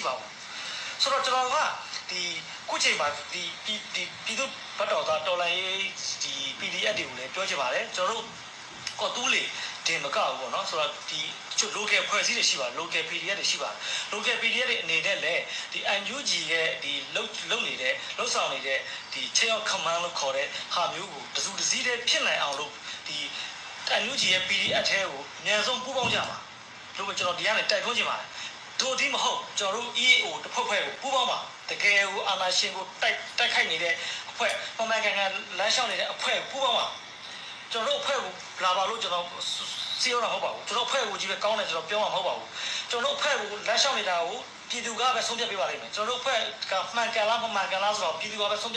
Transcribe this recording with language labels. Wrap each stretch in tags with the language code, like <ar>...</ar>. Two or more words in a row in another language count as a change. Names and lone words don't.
<my>ပါဘူးဆိုတော့ကျွန်တော်ကဒီခုချိန်မှာဒီပြည်သူဘတ်တော်သားတော်လည်းဒီ PDF တွေကိုလည်းပြောချင်ပါတယ်ကျွန်တော်တို့ကော်တူးလေတင်မကောက်ဘူးပေါ့နော်ဆိုတော့ဒီချို့ local ဖွဲ့စည်းတွေရှိပါတယ် local PDF တွေရှိပါတယ် local PDF တွေအနေနဲ့လည်းဒီ NUG ရဲ့ဒီလုံနေတဲ့လှုပ်ဆောင်နေတဲ့ဒီ</my> <en>chain of command</en> <my>လို့ခေါ်တဲ့ဟာမျိုးကိုတစုတစည်းတည်းဖြစ်နိုင်အောင်လို့ဒီ NUG ရဲ့ PDF အထဲကိုအများဆုံးပူးပေါင်းကြပါလို့ကျွန်တော်ဒီကနေတိုက်တွန်းချင်ပါတယ် တို့ဒီမဟုတ်ကျွန်တော်တို့ EAO တစ်ဖက်ဖက်ကိုပူးပေါင်းပါတကယ်ကိုအာဏာရှင်ကိုတိုက်ခိုက်နေတဲ့အဖွဲ့ပမာကန်ကန်လမ်းလျှောက်နေတဲ့အဖွဲ့ပူးပေါင်းပါကျွန်တော်တို့အဖွဲ့ကိုလာပါလို့ကျွန်တော်စီရောတာဟုတ်ပါဘူးကျွန်တော်အဖွဲ့ကိုကြီးပဲကောင်းတယ်ကျွန်တော်ပြောမှာမဟုတ်ပါဘူးကျွန်တော်တို့အဖွဲ့ကိုလမ်းလျှောက်နေတာကိုပြည်သူကပဲဆုံးဖြတ်ပေးပါလိမ့်မယ်ကျွန်တော်တို့အဖွဲ့ကမှန်ကန်လားမမှန်ကန်လားဆိုတော့ပြည်သူကပဲဆုံးဖြတ်</my>